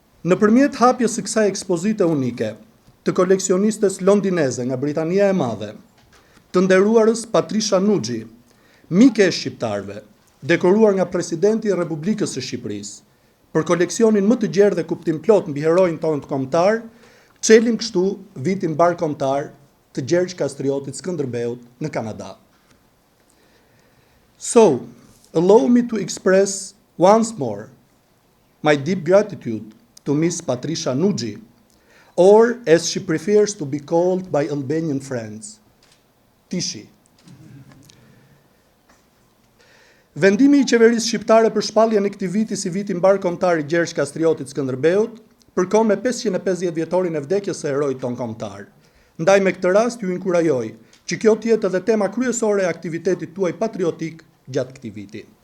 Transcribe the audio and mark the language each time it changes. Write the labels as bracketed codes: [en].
[sq] Nëpërmjet hapjes së kësaj ekspozite unike, të koleksionistes londineze nga Britania e Madhe, të nderuarës Patricia Nugee, mike e shqiptarëve, dekoruar nga presidenti i Republikës së Shqipërisë, për koleksionin më të gjerë dhe kuptim plot mbi heroin tonë të kombëtar, çelim kështu vitin mbarkombëtar të Gjergj Kastriotit Skënderbeut në Kanada. [en] So, allow me to express once more my deep gratitude to Miss Patricia Nugee, or as she prefers to be called by Albanian friends, Tishi. [sq] Vendimi i qeverisë shqiptare për shpalljen e këtij viti si viti mbarkombëtar i Gjergj Kastriotit Skënderbeut, përkohë me 550 vjetorin e vdekjes së heroit ton kombëtar. Ndaj me këtë rast ju inkurajoj që kjo të jetë edhe tema kryesore e aktivitetit tuaj patriotik gjatë këtij viti.